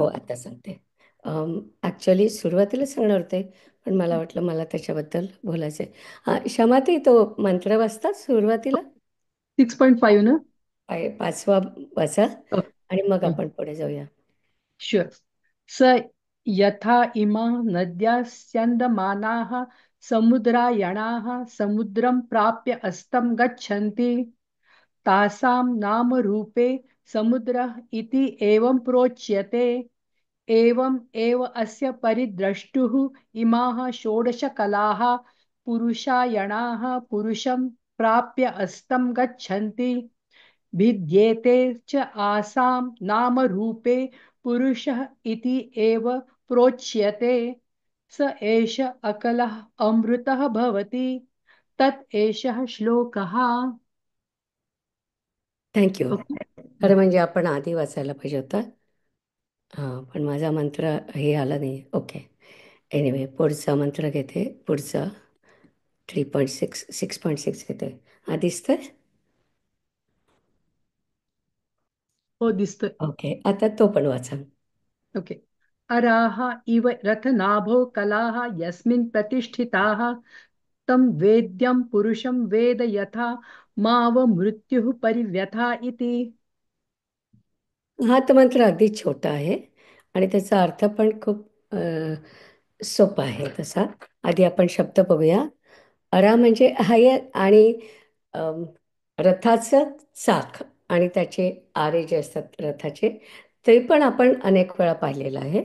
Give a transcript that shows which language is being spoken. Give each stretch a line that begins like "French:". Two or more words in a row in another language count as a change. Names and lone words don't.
Marathi: हो, आता सांगते. ॲक्च्युली सुरुवातीला सांगणार होते, पण मला वाटलं मला त्याच्याबद्दल बोलायचं आहे. हां, क्षमाताई तो मंत्र वाचतात सुरुवातीला? 6.5 ना? पाचवा वाचा आणि मग आपण पुढे जाऊया. शुअर.
Sanskrit: स यथा इमा नद्या स्यन्दमानाः समुद्रायणाः समुद्रं प्राप्य अस्तं गच्छन्ति तासां नामरूपे समुद्रः इति एवं प्रोच्यते। एवम् एव अस्य परिद्रष्टुः इमाः षोडशकलाः पुरुषायणाः पुरुषं प्राप्य अस्तं गच्छन्ति भिद्येते च आसां नामरूपे पुरुषः इति एव प्रोच्यते। स एष अकलः अमृतः भवति तत् एषः श्लोकः।
Marathi: थँक्यू. ओके. खरं म्हणजे आपण आधी वाचायला पाहिजे होता. हां, पण माझा मंत्र हे आला नाही. ओके. एनिवे पुढचा मंत्र घेते. पुढचा 3.6 6.6 घेते. हा दिसतंय? हो, दिसतोय. ओके. आता तो पण वाचा. ओके.
Sanskrit: अराः इव रथनाभो कलाः यस्मिन् प्रतिष्ठिताः तं वेद्यं पुरुषं वेद यथा माव मृत्युः परिव्यथा इति।
Marathi: हा तर मंत्र अगदी छोटा आहे आणि त्याचा अर्थ पण खूप सोपा आहे तसा. आधी आपण शब्द बघूया. अरा म्हणजे हाय आणि अम, रथाचं चाक आणि त्याचे आरे जे असतात रथाचे, ते पण आपण अनेक वेळा पाहिलेलं आहे.